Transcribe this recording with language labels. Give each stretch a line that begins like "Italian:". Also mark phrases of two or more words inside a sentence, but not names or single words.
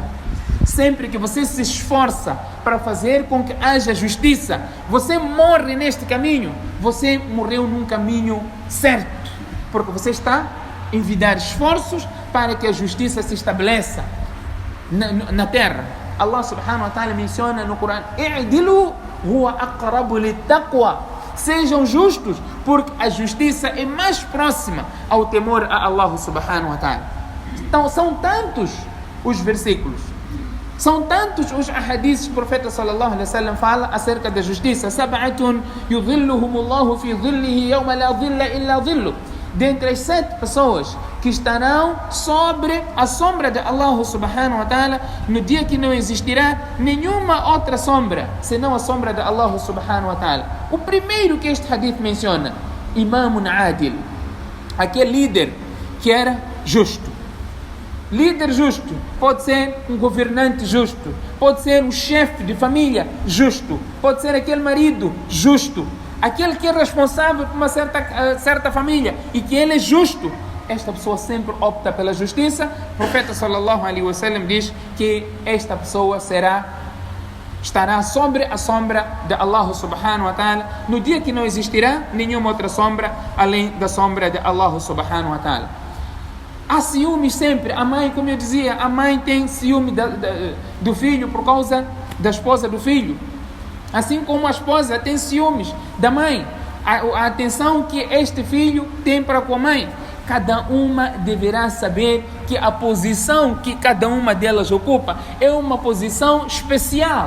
Portuguese: Sempre que você se esforça para fazer com que haja justiça, você morre neste caminho, você morreu num caminho certo, porque você está a envidar esforços para que a justiça se estabeleça na terra.
Arabic: الله سبحانه وتعالى
Portuguese: menciona no Corão:
Arabic: "اعدلوا هو أقرب للتقوى",
Portuguese: Sejam justos, porque a justiça é mais próxima ao temor a
Arabic: الله سبحانه وتعالى.
Portuguese: Então são tantos os versículos, são tantos os ahadiths que o profeta
Arabic: صلى الله عليه وسلم
Portuguese: fala acerca da justiça.
Arabic: سبعة يظلهم الله في ظله يوم لا ظل إلا ظله.
Portuguese: Dentre as 7 pessoas que estarão sobre a sombra de
Arabic: الله سبحانه وتعالى
Portuguese: no dia que não existirá nenhuma outra sombra senão a sombra de
Arabic: الله سبحانه وتعالى.
Portuguese: O primeiro que este hadith menciona,
Arabic: إمام عادل,
Portuguese: aquele líder que era justo. Líder justo pode ser um governante justo, pode ser um chefe de família justo, pode ser aquele marido justo, aquele que é responsável por uma certa família e que ele é justo. Esta pessoa sempre opta pela justiça. O profeta
Arabic: صلى الله عليه وسلم
Portuguese: diz que esta pessoa estará sobre a sombra de
Arabic: الله سبحانه وتعالى
Portuguese: no dia que não existirá nenhuma outra sombra além da sombra de
Arabic: الله سبحانه وتعالى.
Portuguese: Há ciúmes sempre. A mãe, como eu dizia, a mãe tem ciúme do filho por causa da esposa do filho. Assim como a esposa tem ciúmes da mãe. A atenção que este filho tem para com a mãe. Cada uma deverá saber que a posição que cada uma delas ocupa é uma posição especial.